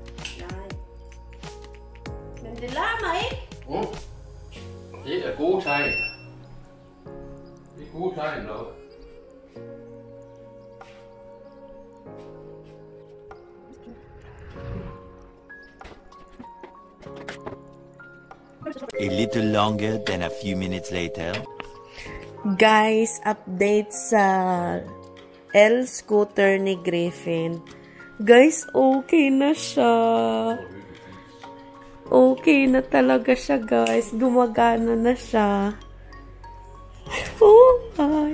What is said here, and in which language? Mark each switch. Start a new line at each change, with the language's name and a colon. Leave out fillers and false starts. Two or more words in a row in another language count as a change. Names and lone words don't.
Danish: Men det larmer ikke. Det er gode tegn. Det er gode tegn nok.
English: A little longer than a few minutes later.
Filipino: Guys, update sa L-scooter ni Griffin. Guys, okay na siya. Okay na talaga siya, guys. Gumagana na siya.
English: Oh, my.